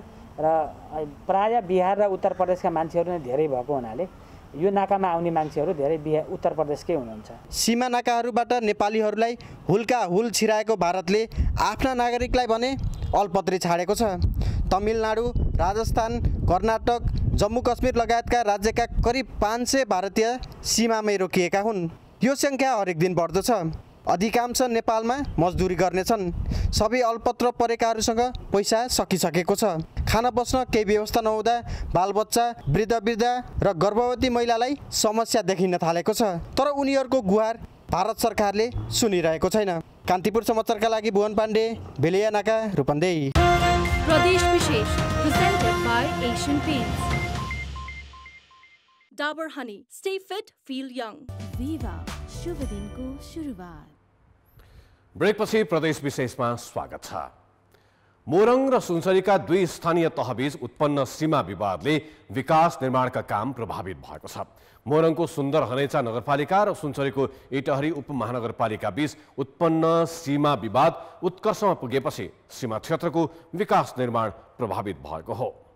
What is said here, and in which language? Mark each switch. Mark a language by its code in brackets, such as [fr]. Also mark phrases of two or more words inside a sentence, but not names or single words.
[ne] र प्रायः बिहार र उत्तर प्रदेशका मान्छेहरू नै धेरै भएको हुनाले यो नाकामा आउने मान्छेहरू धेरै उत्तर प्रदेशकै हुनुहुन्छ। सीमा नाकाहरूबाट नेपालीहरूलाई हुल्का हुल छिराएको भारतले आफ्ना नागरिकलाई भने अल्पत्री छाडेको छ। तमिलनाडु, राजस्थान, कर्नाटक, जम्मू कश्मीर लगायतका राज्यका करिब 500 भारतीय सीमामै रोकिएका हुन्। यो सङ्ख्या हरेक दिन बढ्दो छ। अधिकांश नेपालमा मजदुरी गर्नेछन्। सबै अल्पत्र परेकाहरूसँग पैसा सकिसकेको छ। खाना बस्न केही व्यवस्था नहुँदा बालबच्चा, वृद्ध र गर्भवती महिलालाई समस्या देखिन थालेको छ। तर उनीहरूको गुहार भारत सरकारले सुनिरहेको छैन। कान्तिपुर समाचारका लागि भुवन पाण्डे, बेलिया नाका, रूपन्देही। [en] प्रदेश विशेष presented by Asian Paints. Dabur Honey. Stay fit, feel young. [ne] Viva शुभ दिनको सुरुवात। ब्रेकपछि प्रदेश विशेषमा स्वागत छ। मोरङ र सुनसरीका दुई स्थानीय तहबीच उत्पन्न सीमा विवादले विकास निर्माणका काम प्रभावित भएको छ। मोरङको सुन्दर हनेचा नगरपालिका र सुनसरीको इटहरी उपमहानगरपालिका बीच उत्पन्न सीमा विवाद उत्कर्षमा पुगेपछि सीमा क्षेत्रको विकास निर्माण प्रभावित भएको हो।